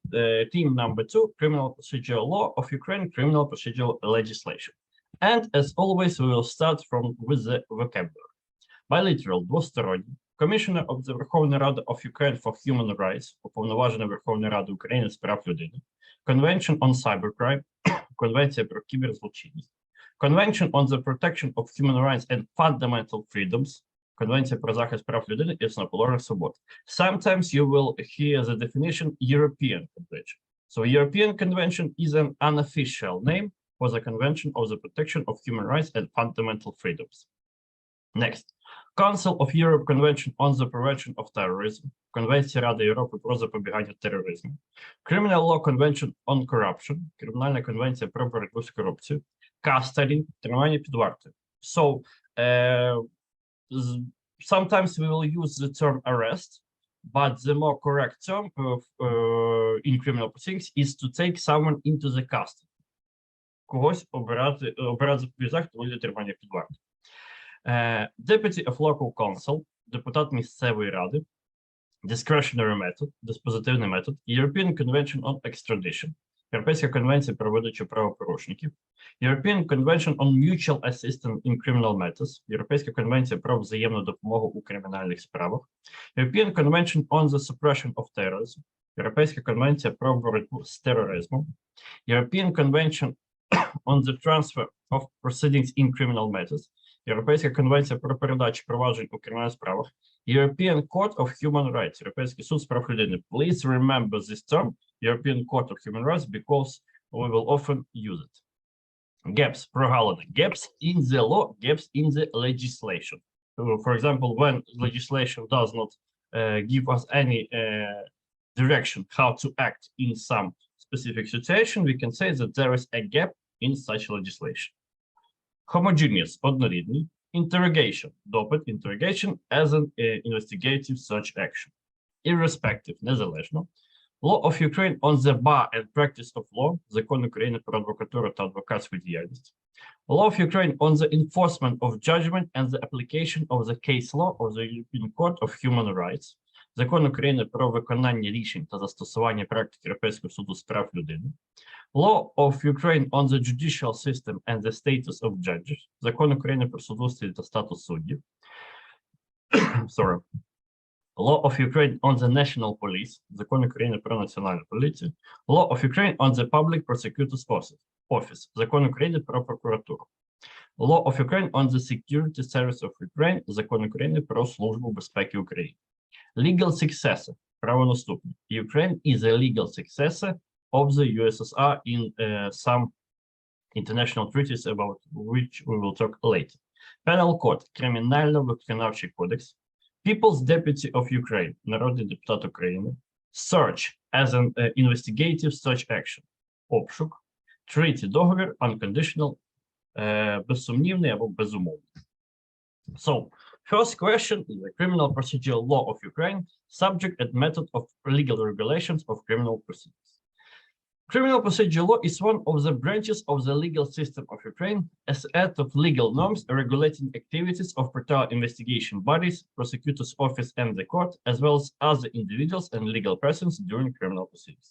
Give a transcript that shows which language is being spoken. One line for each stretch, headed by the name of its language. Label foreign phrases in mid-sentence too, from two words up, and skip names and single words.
English: Theme number 2: criminal procedural law of Ukraine, criminal procedural legislation. And as always, we will start with the vocabulary. Bilateral, двосторонній, Commissioner of the Верховної Ради of Ukraine for Human Rights,
Ukrainian: Уповноважений Верховної Ради України з прав людини,
English: Convention on Cybercrime,
Ukrainian: Конвенція про кіберзлочинність,
English: Convention on the Protection of Human Rights and Fundamental Freedoms,
Ukrainian: Конвенція про захист прав людини і основоположних свобод.
English: Sometimes you will hear the definition European Convention. So European Convention is an unofficial name for the Convention of the Protection of Human Rights and Fundamental Freedoms. Next, Council of Europe Convention on the Prevention of Terrorism,
Ukrainian: Конвенція Ради Європи про запобігання тероризму,
English: Criminal Law Convention on Corruption,
Ukrainian: Кримінальна конвенція про боротьбу з корупцією, Custody, тримання під вартою.
English: So, sometimes we will use the term arrest, but the more correct term in criminal proceedings is to take someone into the custody.
Ukrainian: Когось обирати запобіжний захід у вигляді тримання під вартою.
English: Deputy of Local Council,
Ukrainian: депутат місцевої ради,
English: discretionary method,
Ukrainian: диспозитивний метод,
English: European Convention on Extradition,
Ukrainian: Європейська конвенція про видачу правопорушників,
English: European Convention on Mutual Assistance in Criminal Matters,
Ukrainian: Європейська конвенція про взаємну допомогу у кримінальних справах,
English: European Convention on the Suppression of Terrorism,
Ukrainian: Європейська конвенція про боротьбу з тероризмом,
English: European Convention on the Transfer of Proceedings in Criminal Matters,
Ukrainian: Європейська конвенція про передачу проваджень у кримінальних справах,
English: European Court of Human Rights,
Ukrainian: Європейський суд з прав людини.
English: Please remember this term, European Court of Human Rights, because we will often use it. Gaps, прогалини. Gaps in the law, gaps in the legislation. For example, when legislation does not give us any direction how to act in some specific situation, we can say that there is a gap in such legislation. Homogeneous, однорідний, interrogation, допит, interrogation as an investigative search action. Irrespective, незалежно. Law of Ukraine on the bar and practice of law,
Ukrainian: закон України про адвокатуру та адвокатську діяльність.
English: Law of Ukraine on the enforcement of judgment and the application of the case law of the European Court of Human Rights,
Ukrainian: закон України про виконання рішень та застосування практики Європейського суду з прав людини.
English: Law of Ukraine on the judicial system and the status of judges,
Ukrainian: закон України про судоустрій та статус суддів.
English: Sorry. Law of Ukraine on the national police,
Ukrainian: закон України про національну поліцію.
English: Law of Ukraine on the public prosecutor's office,
Ukrainian: закон України про прокуратуру.
English: Law of Ukraine on the security service of Ukraine,
Ukrainian: закон України про службу безпеки України.
English: Legal successor, правонаступник. Ukraine is a legal successor of the USSR in some international treaties about which we will talk later. Penal Code,
Ukrainian: Кримінально-виконавчий кодекс.
English: People's Deputy of Ukraine,
Ukrainian: народний депутат України.
English: Search as an investigative search action,
Ukrainian: обшук.
English: Treaty, договір, unconditional,
Ukrainian: безсумнівний або безумовний.
English: So, first question is the criminal procedural law of Ukraine, subject and method of legal regulations of criminal proceedings. Criminal procedure law is one of the branches of the legal system of Ukraine, a set of legal norms regulating activities of particular investigation bodies, prosecutor's office and the court, as well as other individuals and legal persons during criminal proceedings.